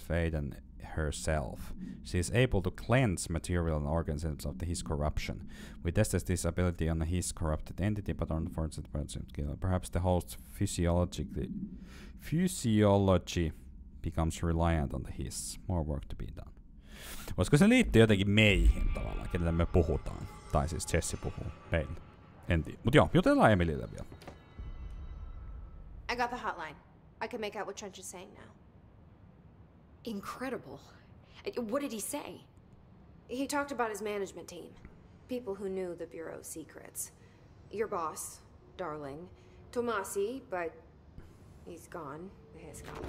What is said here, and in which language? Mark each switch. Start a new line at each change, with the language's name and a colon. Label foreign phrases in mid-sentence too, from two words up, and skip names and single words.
English: Faden herself. She is able to cleanse material and organisms of the Hiss corruption. We tested this ability on a Hiss corrupted entity, but unfortunately, perhaps the host's physiology becomes reliant on the hiss. More work to be done.
Finnish: Voisiko se liittyä jotenkin meihin tavallaan, kenelle me puhutaan? Tai siis Jesse puhuu meille. En tiedä. Mut joo, jutellaan Emilille vielä.
English: I got the hotline. I can make out what Trench is saying now. Incredible. What did he say? He talked about his management team. People who knew the Bureau's secrets. Your boss, Darling. Tomasi, but he's gone. He's gone.